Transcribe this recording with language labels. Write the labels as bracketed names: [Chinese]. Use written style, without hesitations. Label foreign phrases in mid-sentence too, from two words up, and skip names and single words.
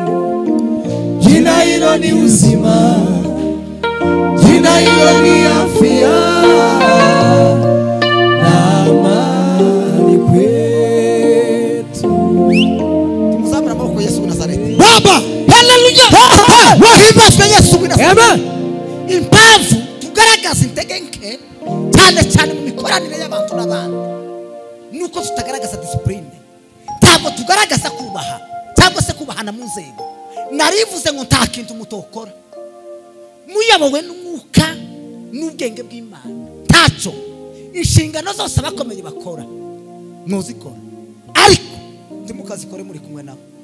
[Swahili] Jina hilo ni uzima, jina hilo ni afya, na amani kwetu. Baba, haleluya. [Kinyarwanda] Wahimbaza Yesu w'i Nazareti. Amen. Impamvu tugaragaza integenke cyane mu mikoranire y'abantu n'abandi nuko tutagaragaza discipline, ntabwo tugaragaza kubaha cyangwa se kubahana mu nzego. Narivuze ngo nta kintu mutokora muyobowe n'umwuka n'ubwenge bw'Imana ntacyo inshingano zose abakomeye bakora muzikora ariko ndimukazikore muri kumwe nabo